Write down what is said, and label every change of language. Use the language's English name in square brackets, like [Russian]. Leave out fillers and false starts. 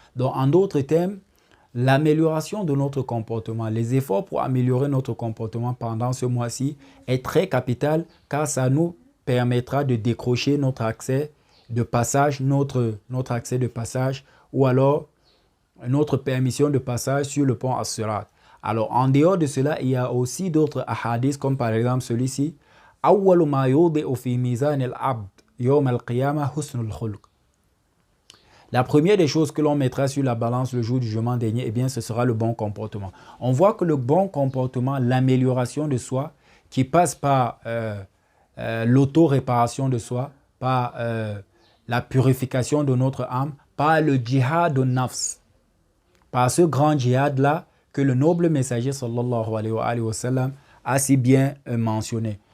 [French] Donc, en d'autres termes, l'amélioration de notre comportement, les efforts pour améliorer notre comportement pendant ce mois-ci est très capital car ça nous permettra de décrocher notre accès de passage, notre accès de passage ou alors notre permission de passage sur le pont As-Sirat. Alors, en dehors de cela, il y a aussi d'autres hadiths comme par exemple celui-ci. [Arabic] أول ما يوضع في ميزان العبد يوم القيامة حسن الخلق. [French] La première des choses que l'on mettra sur la balance le jour du jugement dernier, eh bien, ce sera le bon comportement. On voit que le bon comportement, l'amélioration de soi, qui passe par l'auto-réparation de soi, par la purification de notre âme, par le djihad au nafs, par ce grand djihad-là que le noble messager sallallahu alayhi wa sallam a si bien mentionné.